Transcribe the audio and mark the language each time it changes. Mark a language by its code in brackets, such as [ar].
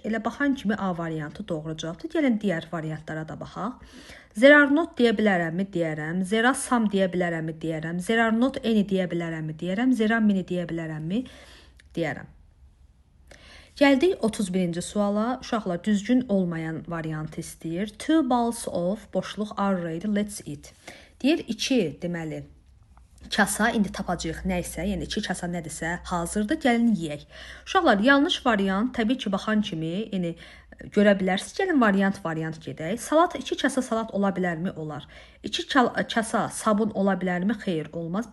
[az] Elə baxan kimi A variantı doğru cavabdır. Gəlin digər variantlara da baxaq. There are not deyə bilərəmmi? Deyərəm. There are some deyə bilərəmmi? Deyərəm. There are not any deyə bilərəmmi? Deyərəm. There are many deyə bilərəmmi? Deyərəm. Gəldik 31-ci suala. Uşaqlar, düzgün olmayan variantı istəyir. [en] 2 bowls of [az] boşluq [en] are ready, let's eat. [az] Deyir 2 deməli kasa, indi tapacağıq nə isə, yəni 2 kasa nədirsə hazırdır, gəlin yeyək. Uşaqlar, yanlış variant təbii ki, baxan kimi, yəni görə bilərsiniz. Gəlin variant gedək. Salat, 2 kasa salat ola bilərmi? Olar. 2 kasa sabun ola bilərmi? Xeyr, olmaz.